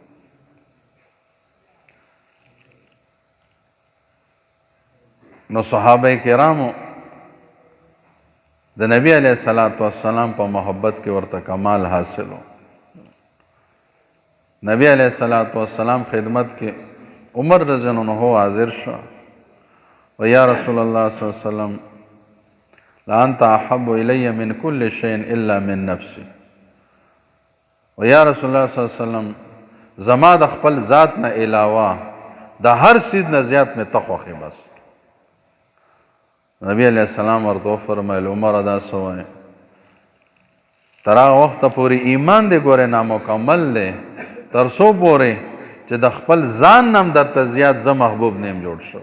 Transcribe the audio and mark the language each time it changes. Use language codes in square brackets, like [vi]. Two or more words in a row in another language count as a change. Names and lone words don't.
[ps] نو صحابه کرامو د نبی علیه السلام په محبت کې ورته کمال حاصل و. نبی [ar] علیه السلام [ps] خدمت کې عمر [ar] رضی الله عنه [ps] حاضر شو و [ar] یا رسول الله صلی الله علیه وسلم لانت احب الی من کل شیء الا من نفسی. [ps] و [ar] یا رسول الله صلی الله علیه وسلم [ps] زما د خپل ذات نه علاوه د هر څیز نه زیات مې ته خوښ یې. بس نبی [ar] علیہ السلام [ps] ورته وفرمیل عمره دا څه وایې؟ تر هغه وخته پورې ایمان دی ګورې نامکمل دی تر څو پورې چې د خپل ځان نه هم درته زیات زه محبوب نه یم جوړ شوی.